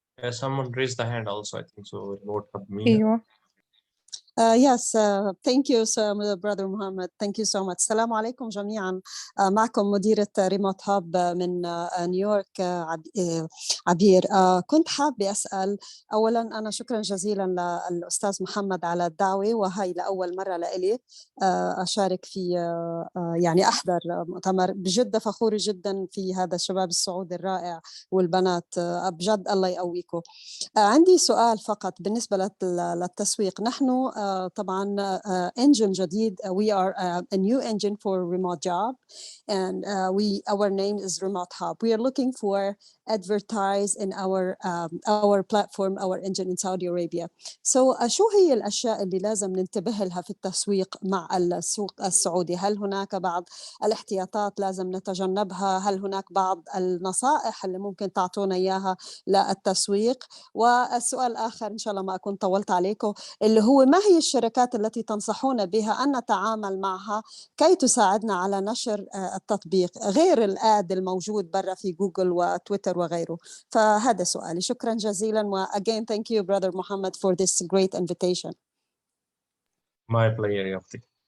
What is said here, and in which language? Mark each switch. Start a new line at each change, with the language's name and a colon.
English: Someone raised the hand also, I think so. Remote hub Mina.
Arabic: أيوة.
English: Yes, thank you, brother Mohammad. Thank you so much.
Arabic: السلام عليكم جميعا. معكم مديرة ريموت هاب من نيويورك، عبير. كنت حابة أسأل أولا، أنا شكرا جزيلا للأستاذ محمد على الدعوة، وهي لأول مرة لإلي أشارك في يعني أحضر مؤتمر. بجد فخورة جدا في هذا الشباب السعودي الرائع والبنات، بجد الله يقويكم. عندي سؤال فقط بالنسبة للتسويق. نحن طبعا engine جديد.
English: We are a new engine for remote job, and our name is Remote Hub. We are looking for advertise in our platform, our engine in Saudi Arabia.
Arabic: So شو هي الأشياء اللي لازم ننتبه لها في التسويق مع السوق السعودي؟ هل هناك بعض الاحتياطات لازم نتجنبها؟ هل هناك بعض النصائح اللي ممكن تعطونا إياها للتسويق؟ والسؤال الآخر إن شاء الله ما أكون طولت عليكم، اللي هو ما هي الشركات التي تنصحون بها أن نتعامل معها كي تساعدنا على نشر التطبيق غير الآد الموجود برا في جوجل وتويتر وغيره؟ فهذا سؤالي. شكرا جزيلا. و
English: again thank you brother Mohammad for this great invitation. My pleasure,
Arabic: يعطيك.